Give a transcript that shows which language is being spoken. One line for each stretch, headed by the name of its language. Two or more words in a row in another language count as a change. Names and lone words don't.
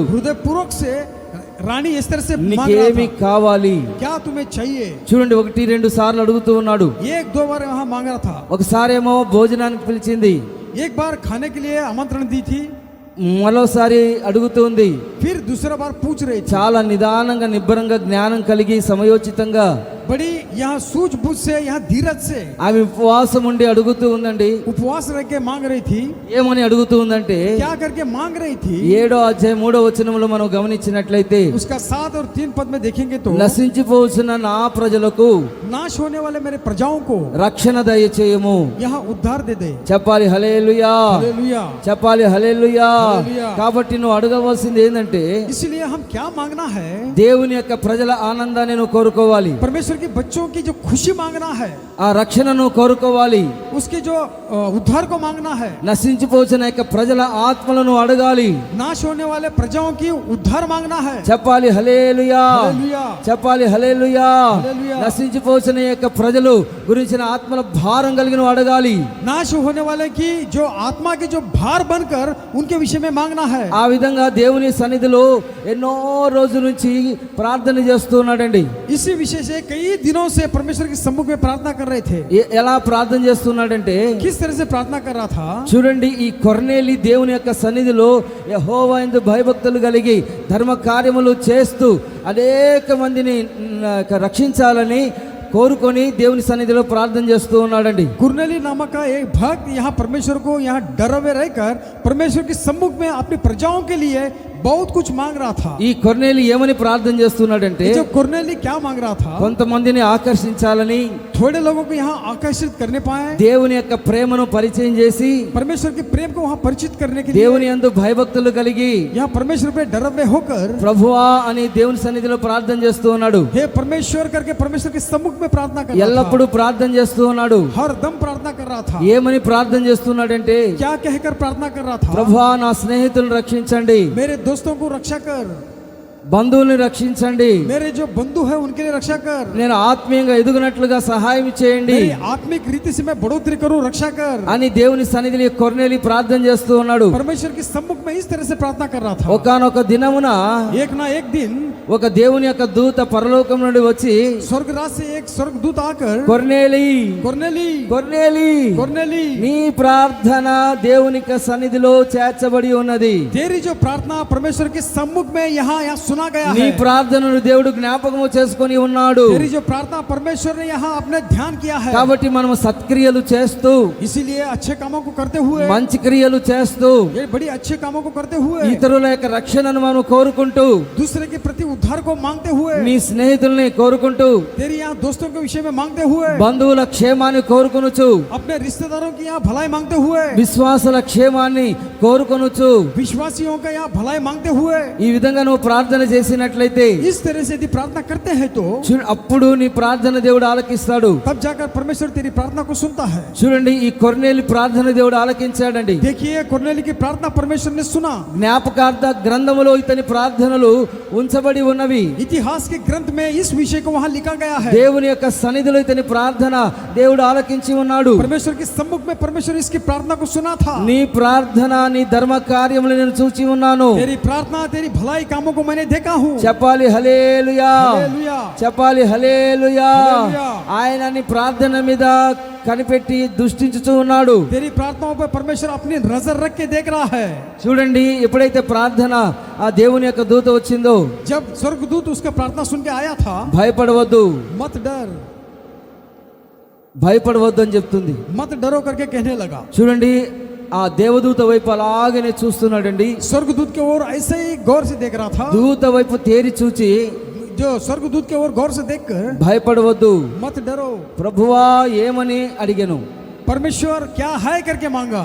Hindi: हृदय पूर्वक से रानी एस्तर से मांग रहा
Telugu: నీకేమి
Hindi: था,
Telugu: కావాలి?
Hindi: क्या तुम्हें चाहिए.
Telugu: చూడండి 1-2 సార్లు అడుగుతూ ఉన్నాడు.
Hindi: एक दो बार वहाँ मांग रहा था.
Telugu: ఒకసారేమో భోజనానికి పిలిచింది,
Hindi: एक बार खाने के लिए आमंत्रण दी थी,
Telugu: మరోసారి అడుగుతుంది.
Hindi: फिर दूसरा बार पूछ रही थी.
Telugu: చాలా నిదానంగా నిబ్బరంగా జ్ఞానం కలిగి సమయోచితంగా
Hindi: बड़ी यहाँ सूझबूझ से, यहाँ धीरज से
Telugu: ఆమె ఉపవాసం ఉండి అడుగుతూ ఉందండి.
Hindi: उपवास रह के मांग रही थी.
Telugu: ఏమని అడుగుతూ ఉందంటే
Hindi: क्या करके मांग रही थी?
Telugu: 7వ అధ్యాయం 3వ వచనంలో మనం గమనించినట్లయితే,
Hindi: उसका 7 और 3 पद में देखेंगे तो,
Telugu: నశించిపోవచ్చున్న నా ప్రజలకు
Hindi: नाश होने वाले मेरे प्रजाओं को
Telugu: రక్షణ దయచేయము.
Hindi: यहाँ उद्धार दे दे.
Telugu: చెప్పాలి హల్లెలూయా,
Hindi: हालेलुया.
Telugu: చెప్పాలి హల్లెలూయా. హల్లెలూయా. కాబట్టి నువ్వు అడగవలసింది ఏంటంటే
Hindi: इसलिए हम क्या मांगना है?
Telugu: దేవుని యొక్క ప్రజల ఆనందాన్ని నువ్వు కోరుకోవాలి,
Hindi: परमेश्वर के बच्चों की जो खुशी मांगना है,
Telugu: ఆ రక్షణను కోరుకోవాలి,
Hindi: उसके जो उद्धार को मांगना है.
Telugu: నశించిపోచిన యొక్క ప్రజల ఆత్మలను అడగాలి.
Hindi: नाश होने वाले प्रजाओं की उद्धार मांगना है.
Telugu: చెప్పాలి హల్లెలూయా,
Hindi: हालेलुया.
Telugu: చెప్పాలి హల్లెలూయా. హల్లెలూయా. నశించిపోచిన యొక్క ప్రజలు గురించిన ఆత్మల భారం కలిగి నువ్వు అడగాలి.
Hindi: नाश होने वाले की जो आत्मा के जो भार बनकर उनके विषय में मांगना है.
Telugu: ఆ విధంగా దేవుని సన్నిధిలో ఎన్నో రోజుల నుంచి ప్రార్థన చేస్తున్నాడండి.
Hindi: इसी विषय से कई दिनों से परमेश्वर के सम्मुख में प्रार्थना कर रहे थे.
Telugu: ఎలా ప్రార్థన చేస్తున్నాడంటే,
Hindi: किस तरह से प्रार्थना कर रहा था?
Telugu: చూడండి ఈ కొర్నేలి దేవుని యొక్క సన్నిధిలో యెహోవా యందు భయభక్తులు కలిగి ధర్మ కార్యములు చేస్తూ అనేక మందిని రక్షించాలని కోరుకొని దేవుని సన్నిధిలో ప్రార్థన చేస్తూ ఉన్నాడండి.
Hindi: कुरनेली नामक का एक भक्त यहाँ परमेश्वर को यहाँ डरे हुए रहकर परमेश्वर के सम्मुख में अपनी प्रजाओं के लिए बहुत कुछ मांग रहा था.
Telugu: ఈ కొర్నేలి ఏమని ప్రార్థన చేస్తున్నాడంటే,
Hindi: ये जो कुरनेली क्या मांग रहा था?
Telugu: కొంతమందిని ఆకర్షించాలని,
Hindi: थोड़े लोगों को यहाँ आकर्षित करने पाए,
Telugu: దేవుని యొక్క ప్రేమను పరిచయం చేసి,
Hindi: परमेश्वर के प्रेम को वहाँ परिचित करने के लिए,
Telugu: దేవుని యందు భయభక్తులు కలిగి
Hindi: यहाँ परमेश्वर पे डरे हुए होकर
Telugu: ప్రభువా అని దేవుని సన్నిధిలో ప్రార్థన చేస్తూ ఉన్నాడు.
Hindi: हे परमेश्वर करके परमेश्वर के सम्मुख में प्रार्थना कर रहा
Telugu: ఎల్లప్పుడూ ప్రార్థన చేస్తూ ఉన్నాడు.
Hindi: था. हर दम प्रार्थना कर रहा था.
Telugu: ఏమని ప్రార్థన చేస్తున్నాడంటే,
Hindi: क्या कहकर प्रार्थना कर रहा था?
Telugu: ప్రభువా నా స్నేహితులను రక్షించండి,
Hindi: मेरे दोस्तों को रक्षा कर,
Telugu: బంధువుల్ని రక్షించండి,
Hindi: मेरे जो बंधु है उनके लिए रक्षा कर,
Telugu: నేను ఆత్మీయంగా ఎదుగునట్లుగా సహాయం చేయండి
Hindi: मेरी आत्मिक रीति से मैं बढ़ोतरी करूं, रक्षा कर.
Telugu: అని దేవుని సన్నిధిలో కొర్నేలి ప్రార్థన చేస్తూ ఉన్నాడు.
Hindi: परमेश्वर के सम्मुख में इस तरह से प्रार्थना कर रहा था.
Telugu: ఒకానొక దినమున
Hindi: एक ना एक दिन
Telugu: ఒక దేవుని యొక్క దూత పరలోకం నుండి వచ్చి,
Hindi: स्वर्गराज से एक स्वर्गदूत आकर,
Telugu: కొర్నేలి
Hindi: कुरनेली
Telugu: కొర్నేలి
Hindi: कुरनेली,
Telugu: నీ ప్రార్థన దేవుని యొక్క సన్నిధిలో చేర్చబడి ఉన్నది.
Hindi: तेरी जो प्रार्थना परमेश्वर के सम्मुख में यहाँ सुना गया
Telugu: నీ
Hindi: है.
Telugu: ప్రార్థనను దేవుడు జ్ఞాపకము చేసుకొని ఉన్నాడు.
Hindi: तेरी जो प्रार्थना परमेश्वर ने यहाँ अपने ध्यान किया है.
Telugu: కాబట్టి మనము సత్క్రియలు చేస్తూ,
Hindi: इसीलिए अच्छे कामों को करते हुए,
Telugu: మంచి క్రియలు చేస్తూ,
Hindi: ये बड़ी अच्छे कामों को करते हुए,
Telugu: ఇతరుల యొక్క రక్షణను మనం కోరుకుంటూ,
Hindi: दूसरे के प्रति उद्धार को मांगते हुए,
Telugu: నీ స్నేహితుల్ని కోరుకుంటూ,
Hindi: तेरी यहाँ दोस्तों के विषय में मांगते हुए,
Telugu: బంధువుల క్షేమాన్ని కోరుకొనుచు,
Hindi: अपने रिश्तेदारों की यहाँ भलाई मांगते हुए,
Telugu: విశ్వాసుల క్షేమాన్ని కోరుకొనుచు,
Hindi: विश्वासियों का यहाँ भलाई मांगते हुए,
Telugu: ఈ విధంగా నువ్వు ప్రార్థన చేసినట్లయితే
Hindi: इस तरह से यदि प्रार्थना करते हैं तो
Telugu: అప్పుడు నీ ప్రార్థన దేవుడు ఆలకిస్తాడు.
Hindi: तब जाकर परमेश्वर तेरी प्रार्थना को सुनता है.
Telugu: చూడండి ఈ కొర్నేలి ప్రార్థన దేవుడు ఆలకించాడండి.
Hindi: देखिए कुरनेली की प्रार्थना परमेश्वर ने सुना.
Telugu: జ్ఞాపకార్థ గ్రంథములో ఇతని ప్రార్థనలు ఉంచబడి ఉన్నవి.
Hindi: इतिहास के ग्रंथ में इस विषय को वहाँ लिखा गया है.
Telugu: దేవుని యొక్క సన్నిధిలో ఇతని ప్రార్థన దేవుడు ఆలకించి ఉన్నాడు.
Hindi: परमेश्वर के सम्मुख में परमेश्वर इसकी प्रार्थना को सुना था.
Telugu: నీ ప్రార్థన నీ ధర్మ కార్యములు నేను చూచి ఉన్నాను.
Hindi: तेरी प्रार्थना तेरी भलाई कामों को मैंने देखा हूँ।
Telugu: చెప్పాలి హల్లెలూయా,
Hindi: हालेलुया।
Telugu: చెప్పాలి హల్లెలూయా. హల్లెలూయా. ఆయన నీ ప్రార్థన మీద కనిపెట్టి దృష్టించుతూ ఉన్నాడు.
Hindi: तेरी प्रार्थनाओं पर परमेश्वर अपनी नजर रख के देख रहा है।
Telugu: చూడండి, ఎప్పుడైతే ప్రార్థన ఆ దేవుని యొక్క దూత వచ్చిందో,
Hindi: जब स्वर्गदूत उसका प्रार्थना सुन के आया था,
Telugu: భయపడవద్దు,
Hindi: मत डर,
Telugu: భయపడవద్దు అని చెప్తుంది.
Hindi: मत डरो करके कहने लगा।
Telugu: చూడండి, ఆ దేవదూత వైపు అలాగనే చూస్తున్నాడండి.
Hindi: स्वर्गदूत के ओर ऐसे ही गौर से देख रहा था।
Telugu: దూత వైపు తేరి చూచి,
Hindi: जो स्वर्गदूत के ओर गौर से देखकर
Telugu: భయపడవద్దు,
Hindi: मत डरो,
Telugu: ప్రభువా ఏమని అడిగాను.
Hindi: परमेश्वर क्या है करके मांगा।